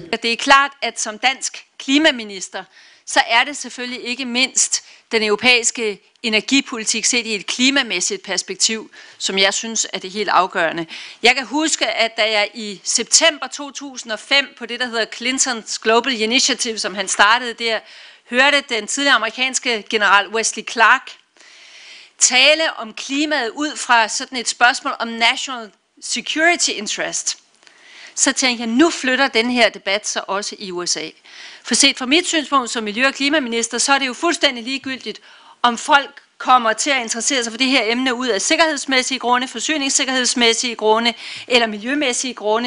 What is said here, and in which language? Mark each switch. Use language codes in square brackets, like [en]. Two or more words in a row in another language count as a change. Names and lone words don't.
[da] Det er klart, at som dansk klimaminister, så er det selvfølgelig ikke mindst den europæiske energipolitik set i et klimamæssigt perspektiv, som jeg synes er det helt afgørende. Jeg kan huske, at da jeg i september 2005 på det, der hedder Clintons Global Initiative, som han startede der, hørte den tidligere amerikanske general Wesley Clark tale om klimaet ud fra sådan et spørgsmål om [en] national security interest, [da] så tænkte jeg, nu flytter den her debat så også i USA. For set fra mit synspunkt som miljø- og klimaminister, så er det jo fuldstændig ligegyldigt, om folk kommer til at interessere sig for det her emne ud af sikkerhedsmæssige grunde, forsyningssikkerhedsmæssige grunde eller miljømæssige grunde.